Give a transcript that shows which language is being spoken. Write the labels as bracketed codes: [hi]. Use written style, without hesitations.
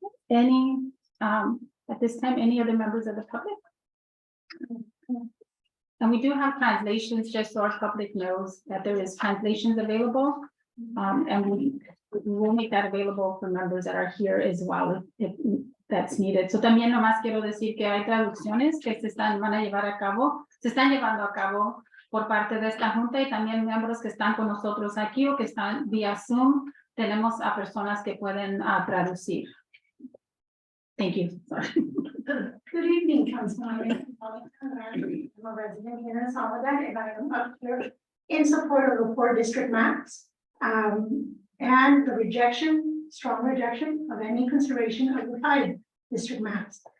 [en] Any, at this time, any other members of the public? And we do have translations, just so our public knows that there is translations available. And we will make that available for members that are here as well, if that's needed. [es] So también nomás quiero decir que hay traducciones que se están llevando a cabo por parte de esta junta y también miembros que están con nosotros aquí o que están vía Zoom. Tenemos a personas que pueden traducir. [en] Thank you. Sorry. Good evening, Councilman. I'm a resident here in Soledad, and I am up here in support of the 4 district maps. And the strong rejection of any consideration of the 5 district maps.